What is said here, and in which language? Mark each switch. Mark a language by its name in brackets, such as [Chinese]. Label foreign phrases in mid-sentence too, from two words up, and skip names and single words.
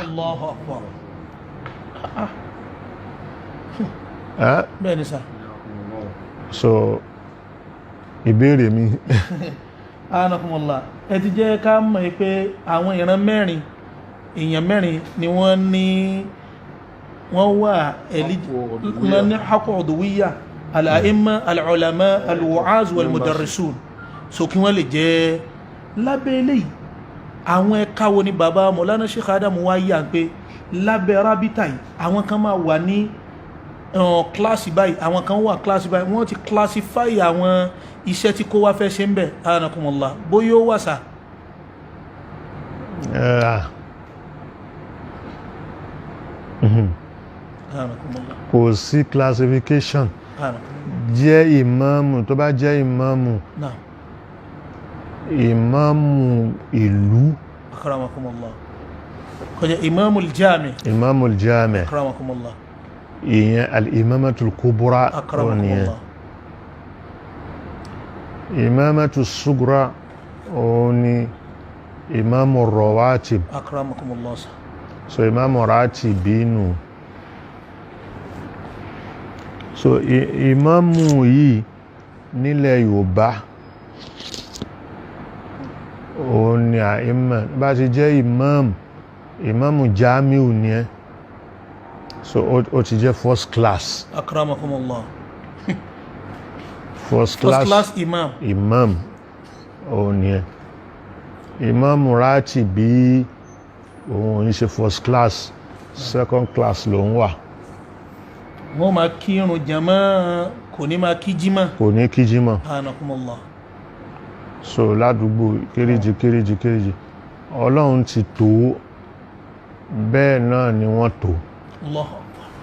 [Arabic] الله أكبر. [Yoruba] Bẹ́ẹ̀ni sá. So ìbéèrè mi anakumullah, ẹ ti jẹ́ ká mọ̀ pé àwọn èèyàn mẹ́rin ni wọ́n wà ní [Arabic] حق العضوية، الأئمة، العلماء، الوعاظ والمدرسون, [Yoruba] so kí wọ́n lè jẹ́ lábẹ́ eléyìí. àwọn ẹ̀ka wo ni bàbá Mọ̀lánà Sheikh Adamu wá yà pé lábẹ́ rábítà yìí àwọn kan máa wà ní kíláàsì báyìí, àwọn kan wà kíláàsì báyìí, wọ́n ti classify àwọn iṣẹ́ tí kó wá fẹ́ ṣe ń bẹ̀. anakumullah, bóyá ó wà sá. kò sí classification. jẹ́ ìmáàmù, tó bá jẹ́ ìmáàmù ìlú, akramakumullah, kò jẹ́ ìmáàmul jami', ìmáàmul jami', akramakumullah, ìyẹn [Arabic] الإمامة الكبرى, [Yoruba] akramakumullah, [Arabic] الإمامة الصغرى òní إمام الرواتب, [Yoruba] akramakumullah. [Arabic] so إمام راتب. [Yoruba] So ìmáàmù yìí nílẹ̀ Yorùbá òun ni àìmọ̀ bá ti jẹ́ ìmáàmù jamiu ni ẹ́, so ó ti jẹ́ [English] first class. [Yoruba] akramakumullah. [English] first class imam [Yoruba] òun ni ẹ́. ìmáàmù ratibi òun ní ṣe [English] first class, second class [Yoruba] ló ń wà. wọ́n máa kírun jàmá, kò ní máa kí jímà. kò ní kí jímà. anakumullah. so ládùúgbò kéréjì Ọlọ́run ti tó bẹ́ẹ̀ náà ni wọ́n tó. [Arabic] الله أكبر.